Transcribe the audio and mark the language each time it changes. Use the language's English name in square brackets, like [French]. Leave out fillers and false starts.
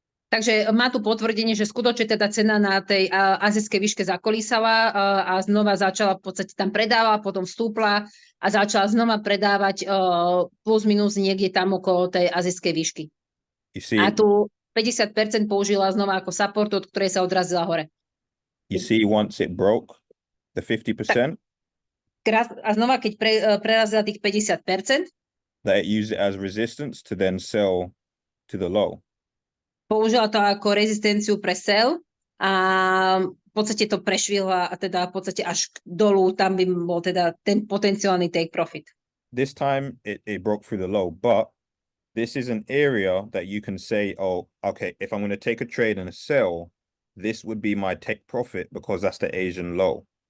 [Slovak] Takže má tu potvrdenie, že skutočne teda cena na tej azijskej výške zakolísala a znova začala v podstate tam predávala, potom vstúpla a začala znova predávať plus minus niekde tam okolo tej azijskej výšky. A tu 50% použila znova ako support, od ktorej sa odrazila hore. [English] You see once it broke the 50%. [Slovak] A znova, keď prerazila tých 50%, [English] that it used it as resistance to then sell to the low. [Slovak] Použila to ako rezistenciu pre sell a v podstate to prešvihla a teda v podstate až dolu, tam by bol teda ten potenciálny take profit. [English] This time it broke through the low, but this is an area that you can say, oh, okay, if I'm going to take a trade and a sell, this would be my take profit because that's the Asian low.